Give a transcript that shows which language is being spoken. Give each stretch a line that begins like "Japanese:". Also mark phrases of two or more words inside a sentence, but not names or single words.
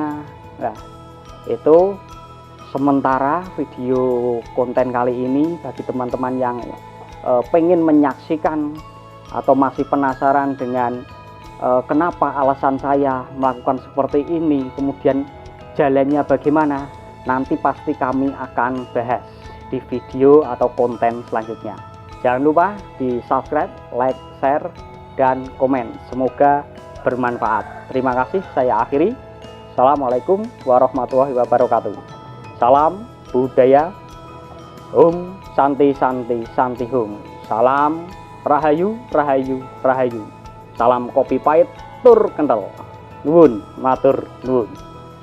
Indonesian: Nah, itu sementara video konten kali ini bagi teman-teman yang pengen menyaksikan atau masih penasaran dengan kenapa alasan saya melakukan seperti ini, kemudian jalannya bagaimana, nanti pasti kami akan bahas di video atau konten selanjutnya. Jangan lupa di subscribe, like, share, dan komen. Semoga bermanfaat. Terima kasih, saya akhiri.
Arabic: السلام عليكم ورحمة الله وبركاته.
Indonesian: Salam budaya,
Sanskrit: ॐ शान्ति शान्ति शान्ति हूं.
Indonesian: Salam Rahayu Rahayu Rahayu. Salam kopi pahit tur kental.
Javanese: Nuwun, matur nuwun.